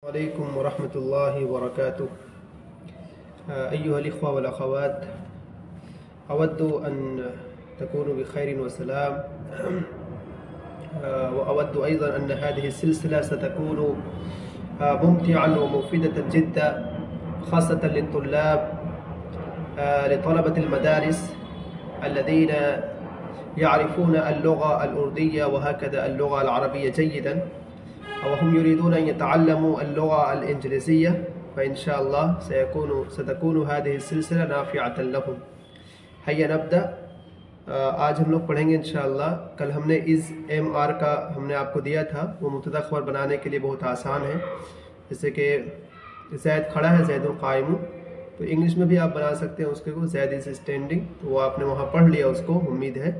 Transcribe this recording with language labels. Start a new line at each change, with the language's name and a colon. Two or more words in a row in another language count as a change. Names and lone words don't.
Arabic: وعليكم ورحمة الله وبركاته. أيها الإخوة والأخوات، أود أن تكون بخير وسلام وأود أيضا أن هذه سلسلة ستكون ممتعا ومفيدة جدا خاصة للطلاب لطلبة المدارس الذين يعرفون اللغة الأردية وهكذا اللغة العربية جيدا وهم يريدون أن يتعلموا اللغة الإنجليزية فإن شاء الله ستكون هذه سلسلة نافعة لهم. هيا نبدأ.
Hindi: आज हम लोग पढ़ेंगे इंशाअल्लाह। कल हमने
English: is am are
Hindi: का हमने आपको दिया था, वो
Arabic: مبتدأ خبر
Hindi: बनाने के लिए बहुत आसान है। जैसे कि ज़ैद खड़ा है,
Arabic: زيد قائم,
Hindi: तो इंग्लिश में भी आप बना सकते हैं उसके को
English: Zaid is standing,
Hindi: तो वो आपने वहाँ पढ़ लिया उसको, उम्मीद है।